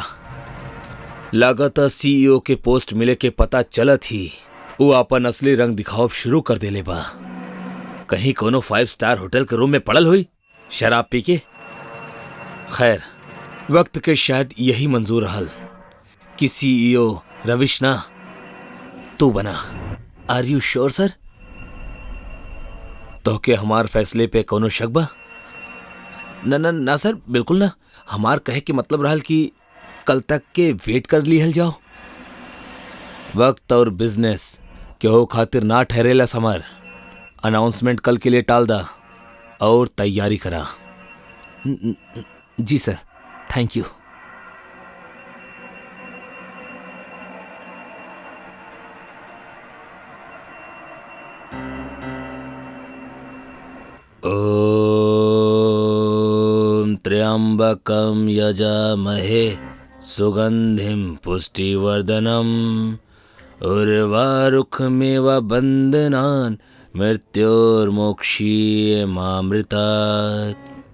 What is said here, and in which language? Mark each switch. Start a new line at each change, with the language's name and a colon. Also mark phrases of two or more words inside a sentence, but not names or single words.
Bhojpuri: लागत सीईओ के पोस्ट मिले के पता चलत ही वो अपन असली रंग दिखाव शुरू कर देले बा। कहीं कोनो 5 स्टार होटल के रूम में पड़ल हुई शराब पी के। खैर, वक्त के शायद यही मंजूर रहल कि सीईओ रविश ना तू बना।
English: Are you sure sir?
Bhojpuri: तो के हमार फैसले पे कोनो शक बा? ना सर, बिल्कुल ना। हमार कहे के मतलब रहल कि कल तक के वेट कर लिहल जाओ। वक्त और बिजनेस केहू खातिर ना ठहरेला समर। अनाउंसमेंट कल के लिए टाल दा और तैयारी करा। जी सर,
English: Thank you.
Sanskrit: ओम त्र्यंबकम यजामहे सुगंधिम पुष्टिवर्धनम उर्वारुकमेव बंधनान् मृत्योर्मोक्षीयमामृतात्।